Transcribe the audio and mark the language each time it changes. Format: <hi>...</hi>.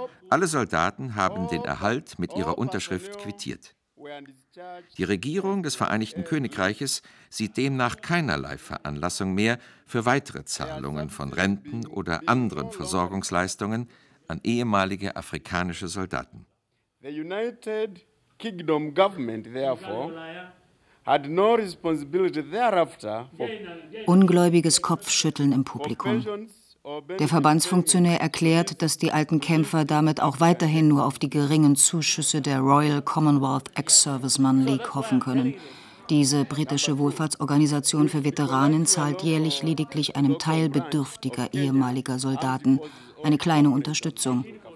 <de>Alle Soldaten haben den Erhalt mit ihrer Unterschrift quittiert. Die Regierung des Vereinigten Königreiches sieht demnach keinerlei Veranlassung mehr für weitere Zahlungen von Renten oder anderen Versorgungsleistungen an ehemalige afrikanische Soldaten.</de> <en>The United Kingdom government therefore had no responsibility thereafter for</en> <de>Ungläubiges Kopfschütteln im Publikum. Der Verbandsfunktionär erklärt, dass die alten Kämpfer damit auch weiterhin nur auf die geringen Zuschüsse der Royal Commonwealth Ex-Serviceman League hoffen können. Diese britische Wohlfahrtsorganisation für Veteranen zahlt jährlich lediglich einem Teil bedürftiger ehemaliger Soldaten eine kleine Unterstützung.</de>